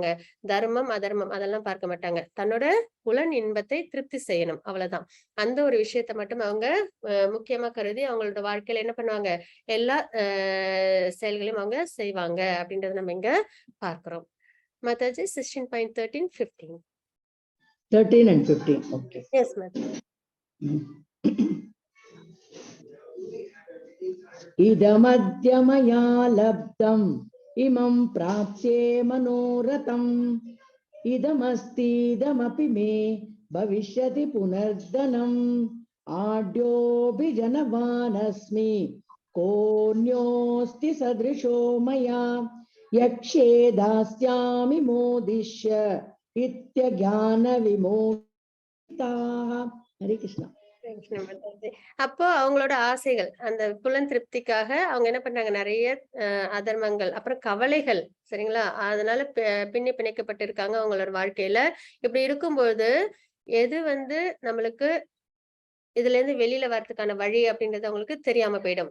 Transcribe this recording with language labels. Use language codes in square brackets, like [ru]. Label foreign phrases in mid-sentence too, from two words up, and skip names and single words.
[ta] தர்மம் அதர்மம் அதெல்லாம் பார்க்க மாட்டாங்க. தன்னோட புலன் இன்பத்தை திருப்தி செய்யணும் அவ்வளவுதான். அந்த ஒரு விஷயத்த மட்டும் அவங்க முக்கியமா கருதி அவங்களோட வாழ்க்கையில என்ன பண்ணுவாங்க? எல்லா செயல்களையும் அவங்க செய்வாங்க அப்படின்றத நம்ம இங்க பார்க்கிறோம். மாதாஜி 16.13, 15. [en] 13 and 15. Okay. Yes, Mataji. [sa] इदमद्य मया लब्धम् इमं प्राप्स्ये मनोरथम् इदमस्तीदमपि मे भविष्यति पुनर्धनम् आड्योऽभिजनवानस्मि कोऽन्योऽस्ति सदृशो मया यक्षे दास्यामि मोदिष्य इत्यज्ञानविमोहिताः. हरे कृष्ण. [ta] அப்போ அவங்களோட ஆசைகள், அந்த புலன் திருப்திக்காக அவங்க என்ன பண்றாங்க, நெறைய அதர்மங்கள், அப்புறம் கவலைகள், சரிங்களா? அதனால பின்னி பிணைக்கப்பட்டிருக்காங்க அவங்களோட வாழ்க்கையில. இப்படி இருக்கும்போது, எது வந்து நம்மளுக்கு இதுலேருந்து வெளியில வரதுக்கான வழி அப்படின்றது அவங்களுக்கு தெரியாம போயிடும்.